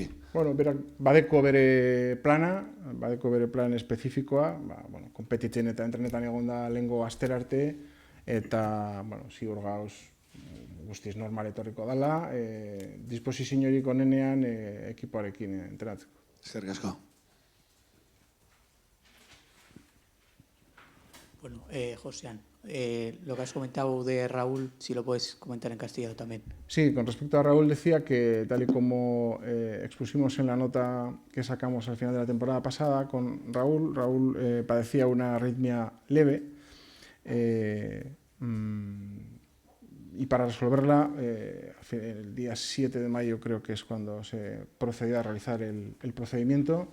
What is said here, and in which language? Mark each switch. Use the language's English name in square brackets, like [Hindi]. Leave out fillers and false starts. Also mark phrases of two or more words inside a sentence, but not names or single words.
[Basque] Badeko bere plana, badeko bere plan espezifikoa, konpetitzen eta entrenetan egon da lehengo astera arte, eta ziur gauz guztiz normal etorriko dela, disposiziorik onenean ekipoarekin entrenatzeko. Eskerrik asko. Bueno, Josian, [Spanish] lo que has comentado de Raúl, si lo puedes comentar en castellano también. Sí, con respecto a Raúl decía que tal y como expusimos en la nota que sacamos al final de la temporada pasada con Raúl padecía una arritmia leve y para resolverla el día 7 de mayo creo que es cuando se procedió a realizar el procedimiento.